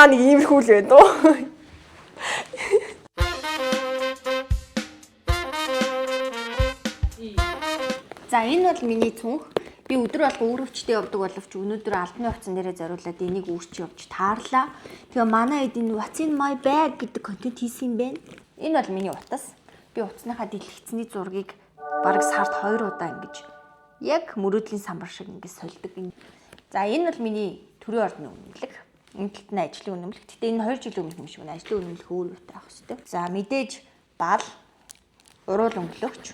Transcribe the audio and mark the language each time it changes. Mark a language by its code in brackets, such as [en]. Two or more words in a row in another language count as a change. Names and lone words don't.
[mn] Нэг иймэрхүү л байна дөө. За энэ бол миний цүнх. Би өдөр болго үүрэгчтэй явдаг боловч өнөөдөр албаны хувцсан дээрээ зориулаад энийг үүрч явж таарлаа. Тэгээ манай эдийн [en] What's in my bag [mn] гэдэг контент хийсэн юм байна. Энэ бол миний утас. Би утасныхаа дэлгэцний зургийг бараг сард 2 удаа ингэж яг мөрөөдлийн самбар шиг ингэж сольдог. За энэ бол миний төрийн ордны үнэмлэх. Эмгэлт нь ажлын үнэмлэх. Гэтэ энэ 2 жилийн өмнөх юм шиг байна. Ажлын үнэмлэх өөр үүтэй авах хэрэгтэй. За мэдээж бал, уруул өнгөлөгч.